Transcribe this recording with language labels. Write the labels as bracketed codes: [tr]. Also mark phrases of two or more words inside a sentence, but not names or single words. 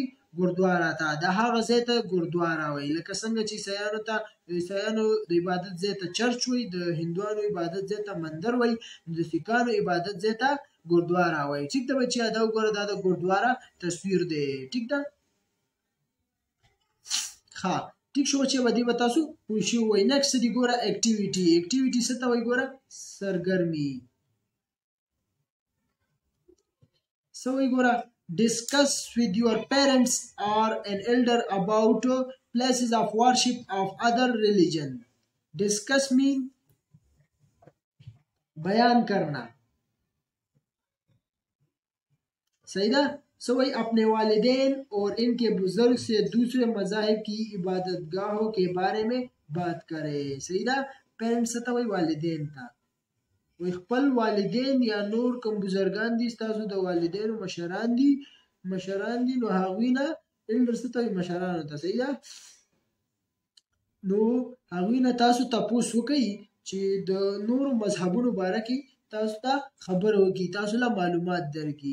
[ps] ګردوارا ته. د هغه ځای ته ګردوارا وایي. لکه څنګه چې عیسایانو د عبادت ځای ته چرچ وایي، د هندوانو عبادت ځای ته مندر وایي، د سکانو عبادت ځای ته ګردوارا وایي. ټیک ده بچیا. دا وګوره دا د ګردوارا تصویر دی. ټیک ده. ښه ټیک شو چې به دې به تاسو پوه شوي وئ. نیکسټ دی ګوره اکټیویټي. اکټیویټي څه ته وایي؟ ګوره سرګرمي. څه وایي ګوره؟ [en] discuss with your parents or an elder about places of worship of other religion. discuss mean [ur] بیان کرنا. [ps] صحیح ده. [ur] سوئی اپنے والدین اور ان کے بزرگ سے دوسرے مذاہب کی عبادت گاہوں کے بارے میں بات کرے. [ps] صحیح ده. پیرنٹس ته وایي والدین ته. وایي خپل والدین یا نور کوم بزرګان دي ستاسو د والدینو مشران دي نو هغوی نه الډر څه ته وایي؟ مشرانو ته. صحیح ده. نو هغوی نه تاسو تپوس وکئ چې د نورو مذهبونو باره کې تاسو ته خبره وکړي، تاسو له معلومات درکړي.